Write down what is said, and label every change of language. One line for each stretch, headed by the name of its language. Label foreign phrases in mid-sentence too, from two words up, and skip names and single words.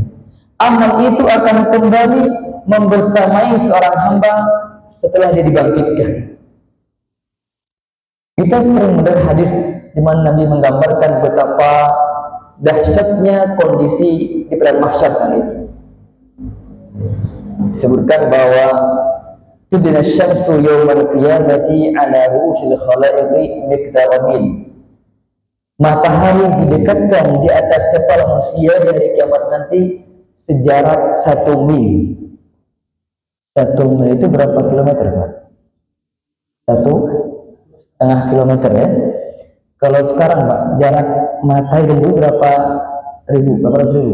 Indonesian: Amal itu akan kembali membersamai seorang hamba setelah dia dibangkitkan. Kita sering mendengar hadis di mana Nabi menggambarkan betapa dahsyatnya kondisi di padang mahsyar saat itu. Disebutkan bahwa
Arabic: تدنى الشمس يوم القيامة على رؤوس الخلائق مقدار ميل.
Indonesian: Matahari didekatkan di atas kepala manusia di hari kiamat nanti sejarak 1 mil. 1 mil itu berapa kilometer, Pak? 1,5 kilometer ya. Kalau sekarang, Pak, jarak matahari dulu berapa ratus ribu?